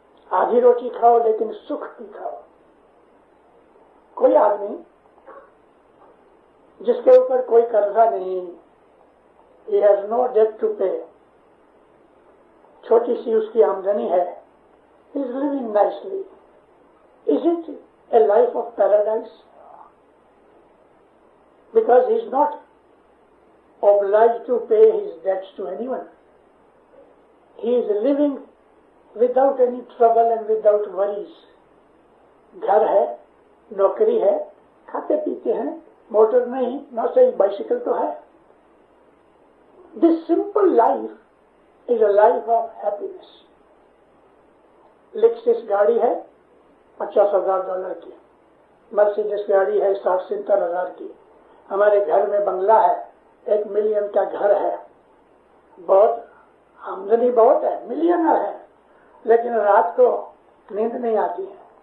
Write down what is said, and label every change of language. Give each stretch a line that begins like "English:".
Urdu: آدھی روٹی کھاؤ لیکن سکھ بھی کھاؤ. کوئی آدمی جس کے اوپر کوئی قرضہ نہیں،
English: he has no debt to pay،
Urdu: چھوٹی سی اس کی آمدنی ہے،
English: he is living nicely. Is it a life of paradise? Because he is not obliged to pay his debts to anyone. He is living without any trouble and without worries.
Urdu: گھر ہے، نوکری ہے، کھاتے پیتے ہیں، موٹر نہیں، نہ صحیح بائسیکل تو ہے.
English: This simple life is a life of happiness.
Urdu: Lexus گاڑی ہے $50,000 کی، مرسیڈس گاڑی ہے 60-70 کی. ہمارے گھر میں بنگلہ ہے، 1 ملین کا گھر ہے، بہت آمدنی بہت ہے، ملینر ہے، لیکن رات کو نیند نہیں آتی ہے.